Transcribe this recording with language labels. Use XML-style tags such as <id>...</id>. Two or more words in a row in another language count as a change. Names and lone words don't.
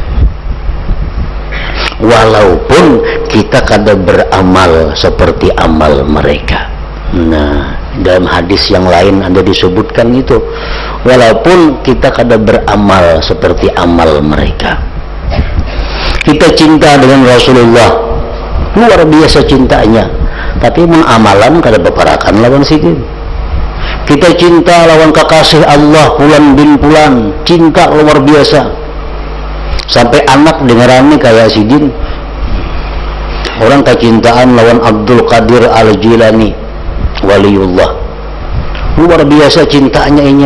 <bjn>Walaupun kita kada beramal seperti amal mereka. Nah, dalam hadis yang lain ada disebutkan itu, walaupun kita kada beramal seperti amal mereka.</bjn> <id>Kita cinta dengan Rasulullah,</id> <bjn>luar biasa cintanya, tapi menamalan kada beparakan lawan sidin. Kita cinta lawan kekasih Allah Fulan bin Fulan, cinta luar biasa, sampai anak dengarannya kayak sidin. Orang kecintaan lawan Abdul Qadir Al-Jilani, waliullah, luar biasa cintanya inya.</bjn>